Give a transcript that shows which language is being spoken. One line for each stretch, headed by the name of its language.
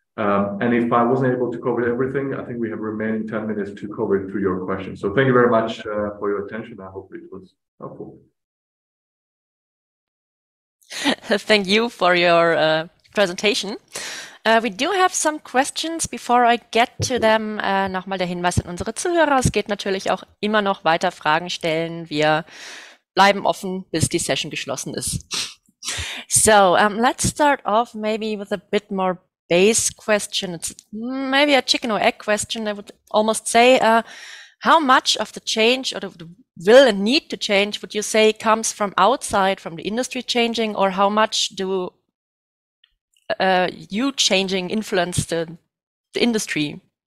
English: And if I wasn't able to cover everything, I think we have remaining 10 minutes to cover through your questions. So thank you very much for your attention. I hope it was helpful. Thank you for your presentation. We do have some questions. Before I get to them,
German: nochmal der Hinweis an unsere Zuhörer. Es geht natürlich auch immer noch weiter Fragen stellen. Wir bleiben offen, bis die Session geschlossen ist.
English: So let's start off maybe with a bit more base question. It's maybe a chicken or egg question, I would almost say. How much of the change, or the will and need to change, would you say comes from outside, from the industry changing, or how much do you changing influence the industry?